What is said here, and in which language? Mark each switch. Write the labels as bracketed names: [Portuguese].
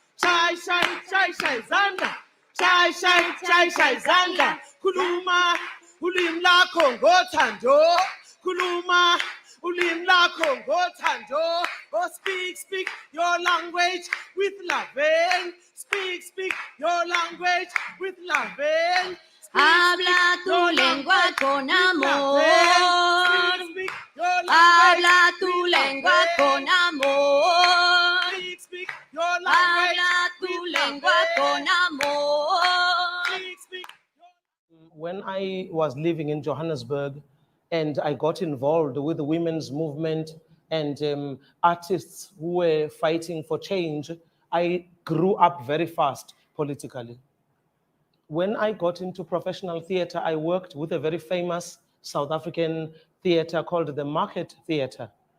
[Zulu] Shai, shai, shai, shai, zanda. Shai, shai, shai, shai, zanda. Kuluma, ulimi lakho ngothando. Kuluma, ulimi lakho ngothando. [English] Oh, speak your language with loving. Speak your language with loving. [Spanish] Habla tu lengua con amor. Habla tu lengua con amor. Habla tu lengua con amor. [English] When I was living in Johannesburg and I got involved with the women's movement and artists who were fighting for change, I grew up very fast politically. When I got into professional theater, I worked with a very famous South African theater called the Market Theater.